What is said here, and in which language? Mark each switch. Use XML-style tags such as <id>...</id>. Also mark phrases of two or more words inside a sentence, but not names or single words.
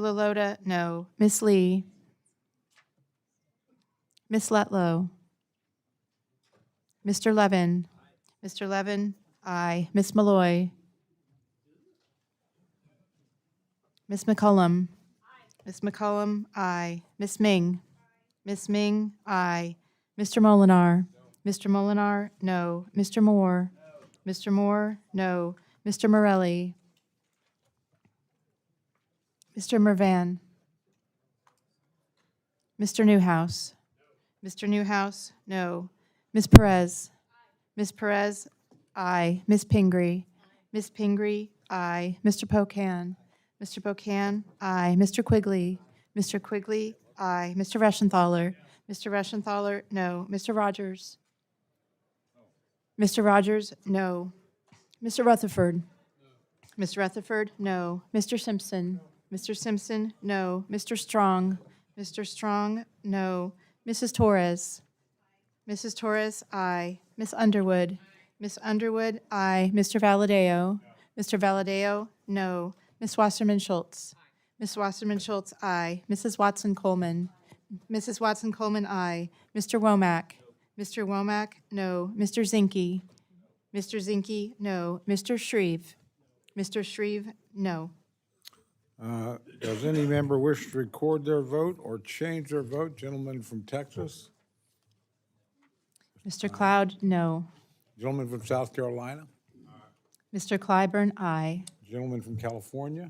<en>Lalota, no. Ms. Lee. Ms. Letlow. Mr. Levin. Mr. Levin, aye. Ms. Malloy. Ms. McCollum. Ms. McCollum, aye. Ms. Ming. Ms. Ming, aye. Mr. Molinar. Mr. Molinar, no. Mr. Moore. Mr. Moore, no. Mr. Morelli. Mr. Mervan. Mr. Newhouse. Mr. Newhouse, no. Ms. Perez. Ms. Perez, aye. Ms. Pingree. Ms. Pingree, aye. Mr. Pocan. Mr. Pocan, aye. Mr. Quigley. Mr. Quigley, aye. Mr. Reschenthaler. Mr. Reschenthaler, no. Mr. Rogers. Mr. Rogers, no. Mr. Rutherford. Mr. Rutherford, no. Mr. Simpson. Mr. Simpson, no. Mr. Strong. Mr. Strong, no. Mrs. Torres. Mrs. Torres, aye. Miss Underwood. Miss Underwood, aye. Mr. Valadeo. Mr. Valadeo, no. Miss Wasserman Schultz. Miss Wasserman Schultz, aye. Mrs. Watson Coleman. Mrs. Watson Coleman, aye. Mr. Womack. Mr. Womack, no. Mr. Zinke. Mr. Zinke, no. Mr. Shreve. Mr. Shreve, no. Does any member wish to record their vote or change their vote? Gentleman from Texas? Mr. Cloud, no. Gentleman from South Carolina? Mr. Clyburn, aye. Gentleman from California?</en>